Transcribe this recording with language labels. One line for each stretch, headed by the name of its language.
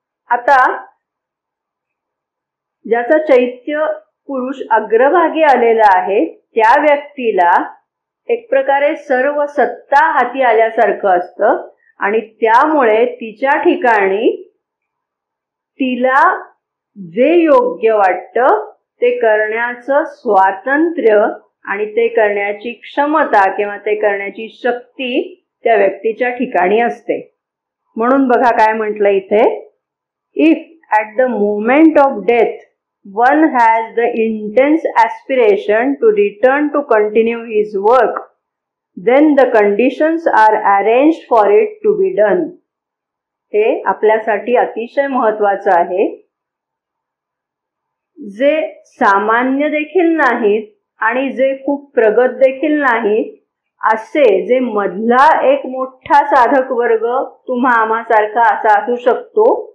Marathi: आता ज्याचा चैत्य पुरुष अग्रभागी आलेला आहे त्या व्यक्तीला एक प्रकारे सर्व सत्ता हाती आल्यासारखं असतं आणि त्यामुळे तिच्या ठिकाणी तिला जे योग्य वाटतं ते करण्याचं स्वातंत्र्य आणि ते करण्याची क्षमता किंवा ते करण्याची शक्ती त्या व्यक्तीच्या ठिकाणी असते. म्हणून बघा काय म्हटलं इथे,
English: If at the moment of death one has the intense aspiration to return to continue his work, then the conditions are arranged for it to be done.
Marathi: हे आपल्यासाठी अतिशय महत्त्वाचं आहे. जे सामान्य देखील नाहीत आणि जे खूप प्रगत देखील नाहीत असे जे मधला एक मोठा साधक वर्ग तुम्हा आम्हासारखा असा असू शकतो